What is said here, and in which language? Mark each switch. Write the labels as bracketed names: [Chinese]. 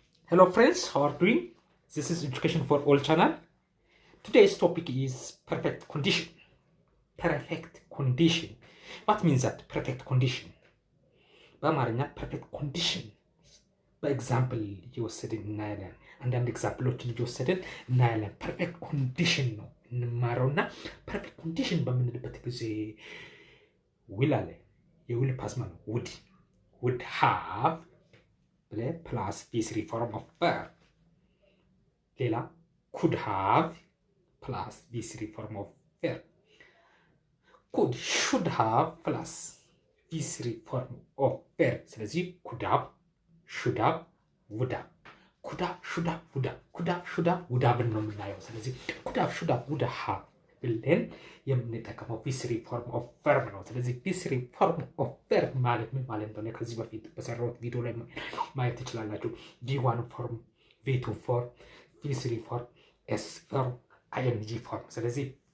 [English] Hello friends, how are you doing? This is Education for All channel. Today's topic is perfect condition. Perfect condition. What means that? Perfect condition. [Amharic] በአማርኛ perfect condition በኤግዛምፕል እየወሰድን እናያለን። አንዳንድ ኤግዛምፕሎችን እየወሰድን እናያለን። perfect condition ነው እንማረውና perfect condition በምንልበት ጊዜ will አለ የዊል ፓስማ ነው [English] would have plus V3 form of verb. ሌላ could have plus V3 form of verb. could, should have plus V3 form of verb. ስለዚህ could have, should have, would have. could have, should have, would have. could have, should have, would have [Amharic] ነው የምናየው። ስለዚህ could have, should have, would have ብለን የምንጠቀመው V3 form of verb ነው። ስለዚህ V3 form of verb ማለት ምን ማለት እንደሆነ ከዚህ በፊት በሰራሁት ቪዲዮ ላይ ማየት ትችላላችሁ። V1 form፣ V2 form፣ V3 form፣ S form፣ ING form። ስለዚህ